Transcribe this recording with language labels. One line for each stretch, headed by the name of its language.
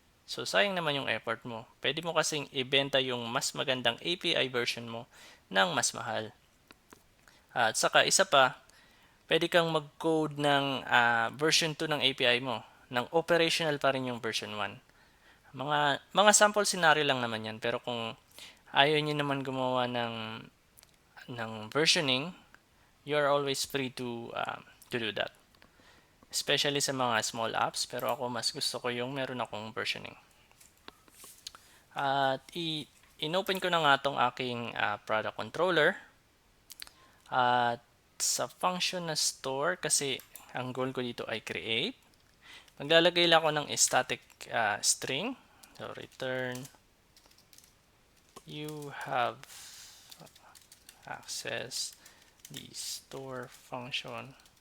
Filipino: So, sayang naman yung effort mo. Pwede mo kasing ibenta yung mas magandang API version mo ng mas mahal. At saka, isa pa, pwede kang mag-code ng version 2 ng API mo. Ng operational pa rin yung version 1. Mga sample scenario lang naman yan. Pero kung ayaw nyo naman gumawa ng versioning,
English: you are always free to do that.
Filipino: Especially sa mga small apps. Pero ako mas gusto ko yung meron akong versioning. At inopen ko na nga itong aking product controller. At sa function na store, kasi ang goal ko dito ay create, maglalagay lang ako ng static string.
English: So, return you have access the store function.